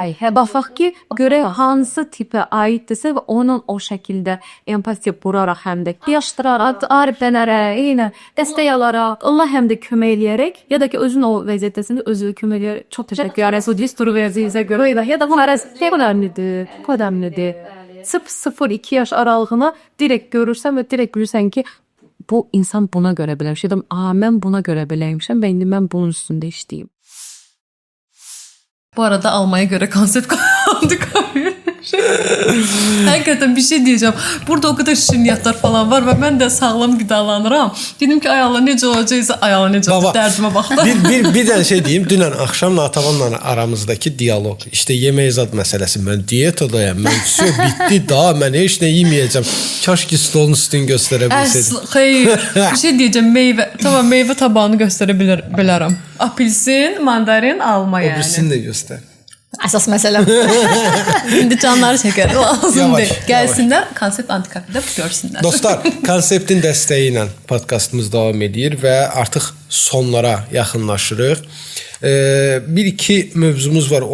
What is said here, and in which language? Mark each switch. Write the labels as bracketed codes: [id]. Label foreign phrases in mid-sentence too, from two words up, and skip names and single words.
[az] Baxaq ki, görək hansı tipə aiddirsə və onun o şəkildə empatiya quraraq həm də yaşdıraraq, ariflənərək, eyni dəstək alaraq, Allah həm də kömək eləyərək, ya da ki, özün o vəziyyətəsində özü kömək eləyərək. Çox təşəkkür edirəm. O düsturu verdiyinizə görə ya da [tr] bu önemlidir. [az] 0-2 yaş aralığına direkt görürsən və direkt bilirsən ki, bu insan buna görə bilərmiş. Ya da mən buna görə biləymişəm və indi mən bunun üstündə işləyim. [tr] Bu arada almaya göre konsept kaldı kamera. Hakikaten bir şey diyeceğim. Burada o kadar şirniyyatlar falan var ve ben de sağlam gıdalanıram. [az] Dedim ki ay Allah necə olacaqsa, ay Allah necə olacaq, dərdimə baxdım. Bir dənə şey deyim. Dünən axşam Natavanla aramızdakı dialoq. İşte yemək zad məsələsi. Mən diyetadayım. Mən все bitdi da. Mən heç nə yeməyəcəm. Kaş ki stolun üstünü göstərə bilsəydim. Xeyr. [tr] Bir şey diyeceğim. Meyve. Tamam, meyve tabağını göstərebilirim. Apelsin, mandarin, alma yani. [az] Obrisini də göstər. Əsas məsələ. İndi canları çəkər. Lazım Yavaş, deyil. Gəlsinlər, konsept antikapida görsünlər. Dostlar, konseptin dəstəyi ilə podkastımız davam edir və artıq sonlara yaxınlaşırıq. Bir-iki mövzumuz var.